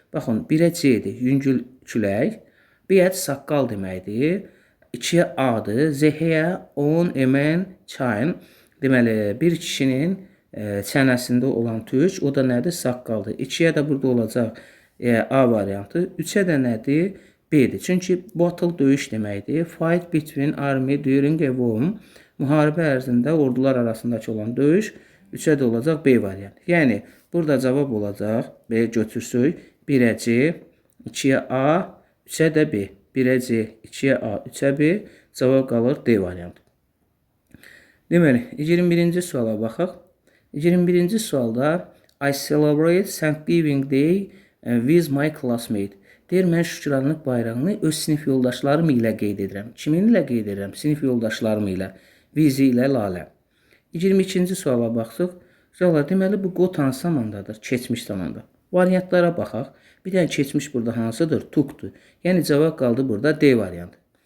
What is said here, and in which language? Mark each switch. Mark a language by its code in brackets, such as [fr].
[az] Baxın, 1-ə C-dir, yüngül külək. B-yə saqqal deməkdir. 2-yə A-dır, Z-yə on, emen, çayın. Deməli, bir kişinin çənəsində olan tük, o da nədir? Saqqaldır. 2-yə də burada olacaq A variantı. 3-ə də nədir? B-dir. Çünki battle döyüş deməkdir. [en] Fight between army during a war. [az] Müharibə ərzində ordular arasındakı olan döyüş. 3-ə də olacaq B variantı. Yəni, burada cavab olacaq, B götürsək, 1-ə C, 2-yə A, 3-ə də B. 1-ə C, 2-yə A, 3-ə B, cavab qalır D variantı. Deməli, 21-ci suala baxaq. 21-ci sualda [en] I celebrate Thanksgiving Day with my classmate. [az] Deyir, mən şükranlıq bayrağını öz sinif yoldaşlarım ilə qeyd edirəm. Kimin ilə qeyd edirəm? Sinif yoldaşlarım ilə. Vizi ilə Lalə. 22-ci suala baxsaq. Suallar, deməli, bu qot hansı zamandadır? Keçmiş zamanda. Variantlara baxaq. Bir dənə keçmiş burada hansıdır? Tookdur. Yəni, cavab qaldı burada D variantı.